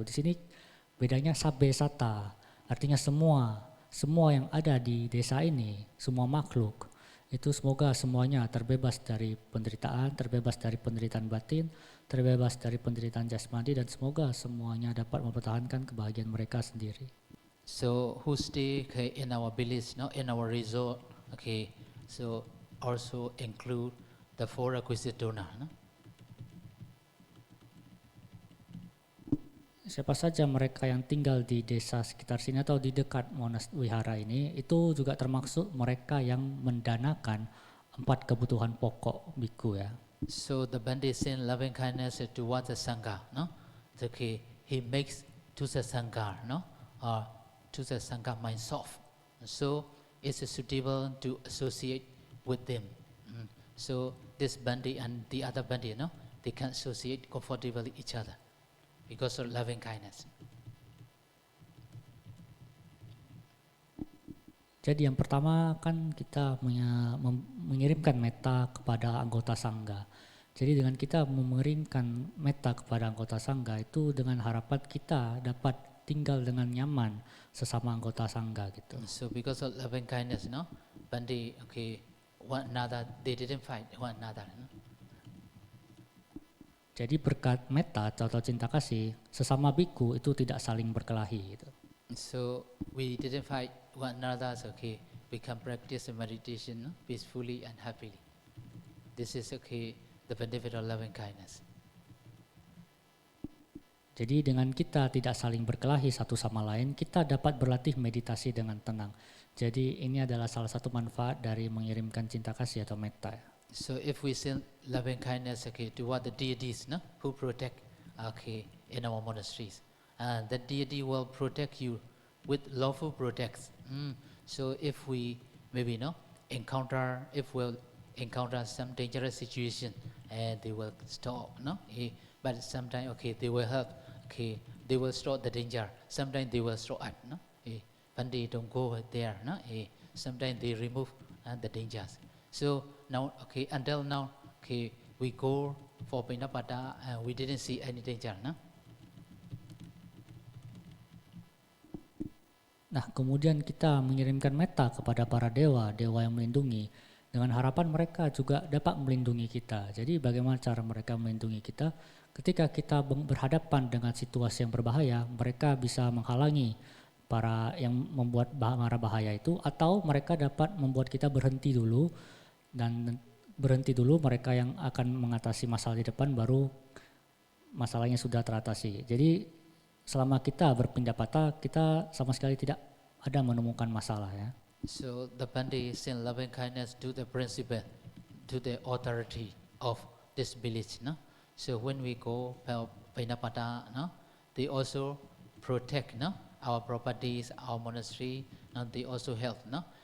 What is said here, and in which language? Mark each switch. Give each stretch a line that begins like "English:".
Indonesian: Di sini bedanya sabe sata, artinya semua yang ada di desa ini, semua makhluk itu semoga semuanya terbebas dari penderitaan, terbebas dari penderitaan batin, terbebas dari penderitaan jasmani, dan semoga semuanya dapat mempertahankan kebahagiaan mereka sendiri.
English: So who stay okay, in our village, no, in our resort, okay. So also include the four requisite donor. No?
Indonesian: Siapa saja mereka yang tinggal di desa sekitar sini atau di dekat wihara ini, itu juga termasuk mereka yang mendanakan 4 kebutuhan pokok biku ya.
English: So the Bhante send loving kindness towards the Sangha, no? Okay, he makes to the Sangha, no? Or to the Sangha mind soft. So it's suitable to associate with them. So this Bhante and the other Bhante, no? They can associate comfortably each other because of loving kindness.
Indonesian: Jadi yang pertama kan kita mengirimkan metta kepada anggota sangga. Jadi dengan kita mengirimkan metta kepada anggota sangga itu dengan harapan kita dapat tinggal dengan nyaman sesama anggota sangga gitu.
English: So because of loving kindness, no, Bhante, okay, one another, they didn't fight one another. No?
Indonesian: Jadi berkat metta atau cinta kasih, sesama biku itu tidak saling berkelahi gitu.
English: So we didn't fight one another, so okay, we can practice meditation, no, peacefully and happily. This is okay, the benefit of loving kindness.
Indonesian: Jadi dengan kita tidak saling berkelahi satu sama lain, kita dapat berlatih meditasi dengan tenang. Jadi ini adalah salah satu manfaat dari mengirimkan cinta kasih atau metta.
English: So if we send loving kindness, okay, toward the deities, no, who protect, okay, in our monasteries, and the deity will protect you with lawful protects. So if we maybe if we'll encounter some dangerous situation, and they will stop, no, but sometimes okay, they will help, okay, they will stop the danger. Sometimes they will stop us, no, Bhante don't go there, no, sometimes they remove the dangers. So now, okay, until now, okay, we go for Pinapada and we didn't see any danger, no?
Indonesian: Nah, kemudian kita mengirimkan metta kepada para dewa yang melindungi, dengan harapan mereka juga dapat melindungi kita. Jadi bagaimana cara mereka melindungi kita? Ketika kita berhadapan dengan situasi yang berbahaya, mereka bisa menghalangi para yang membuat mara bahaya itu, atau mereka dapat membuat kita berhenti dulu, dan berhenti dulu mereka yang akan mengatasi masalah di depan, baru masalahnya sudah teratasi. Jadi selama kita berpindah patah, kita sama sekali tidak ada menemukan masalah ya.
English: So the Bhante send loving kindness to the principal, to the authority of this village, no? So when we go Pinapada, no, they also protect, no, our properties, our monastery, and they also help, no.